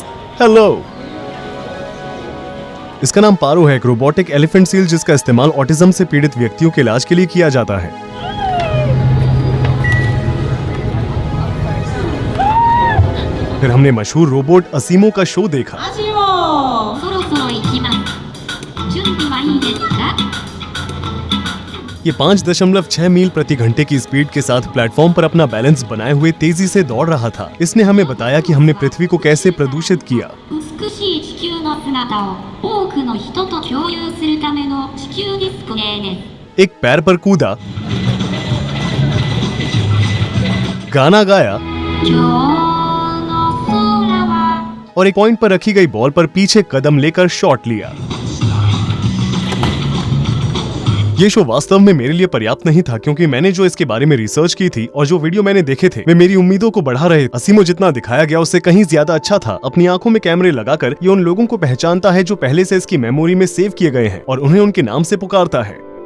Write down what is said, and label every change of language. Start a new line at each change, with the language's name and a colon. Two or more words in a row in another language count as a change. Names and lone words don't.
Hindi: हेलो। इसका नाम पारो है, एक
English: robotic elephant seal
Hindi: जिसका इस्तेमाल ऑटिज्म से पीड़ित व्यक्तियों के इलाज के लिए किया जाता है। फिर हमने मशहूर रोबोट असीमो का शो देखा।
Japanese: そろそろ行きます。準備はいいですか？
Hindi: ये 5.6 मील प्रति घंटे की स्पीड के साथ प्लेटफॉर्म पर अपना बैलेंस बनाए हुए तेजी से दौड़ रहा था। इसने हमें बताया कि हमने पृथ्वी को कैसे प्रदूषित किया।
Japanese: 美しい地球の姿を多くの人と共有するための地球ディスプレイです。
Hindi: एक पैर पर कूदा, गाना गाया
Japanese: 今日の空は
Hindi: और एक पॉइंट पर रखी गई बॉल पर पीछे कदम लेकर शॉट लिया। ये शो वास्तव में मेरे लिए पर्याप्त नहीं था, क्योंकि मैंने जो इसके बारे में रिसर्च की थी और जो वीडियो मैंने देखे थे वे मेरी उम्मीदों को बढ़ा रहे। असीमो जितना दिखाया गया उससे कहीं ज्यादा अच्छा था। अपनी आंखों में कैमरे लगाकर ये उन लोगों को पहचानता है जो पहले से इसकी मेमोरी में सेव किए गए हैं और उन्हें उनके नाम से पुकारता है।